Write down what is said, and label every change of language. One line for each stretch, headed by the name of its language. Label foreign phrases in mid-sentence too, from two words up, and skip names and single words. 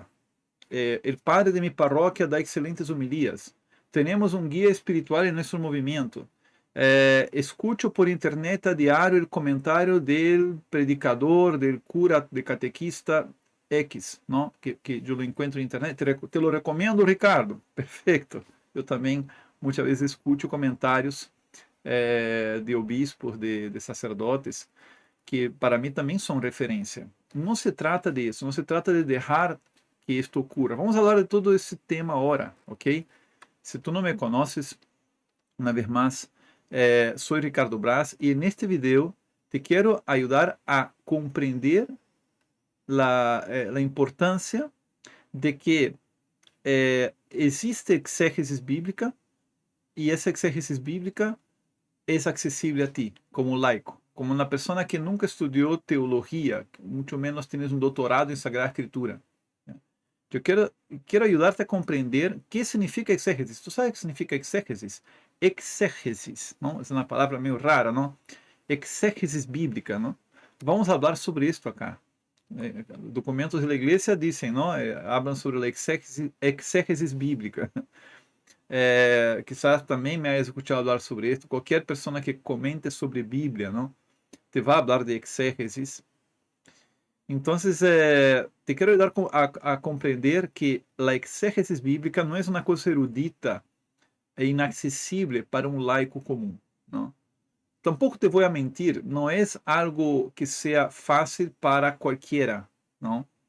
Spanish: El padre de mi parroquia da excelentes homilías. Tenemos un guía espiritual en nuestro movimiento. Escucho por internet a diario el comentario del predicador, del cura, de catequista X, ¿no? Que yo lo encuentro en internet. Te lo recomiendo, Ricardo. Perfecto.
Portuguese: Eu também muitas vezes escuto comentários de obispos, de sacerdotes, que para mim também são referência. Não se trata disso, não se trata de deixar que isto ocurra. Vamos falar de todo esse tema agora, ok? Se tu não me conheces, uma vez mais, sou Ricardo Braz e neste vídeo te quero ajudar a compreender a importância de que existe exégesis bíblica e essa exégesis bíblica
Spanish: es accesible a ti como laico, como una persona que nunca estudió teología, mucho menos tienes un doctorado en Sagrada Escritura. Yo quiero ayudarte a comprender qué significa exégesis. ¿Tú sabes qué significa exégesis? Exégesis, ¿no? Es una palabra medio rara, ¿no? Exégesis bíblica, ¿no? Vamos a hablar sobre esto acá. Documentos de la iglesia dicen, ¿no? Hablan sobre la exégesis bíblica. Quizás também me hayas escuchado hablar sobre esto.
Portuguese: Qualquer pessoa que comente sobre Bíblia,
Spanish: ¿no? Te va a hablar de exégesis. Entonces, te quiero ayudar a comprender que la exégesis bíblica no es una cosa erudita e inaccesible para un laico común, ¿no? Tampoco te voy a mentir, no es algo que sea fácil para cualquiera, ¿no?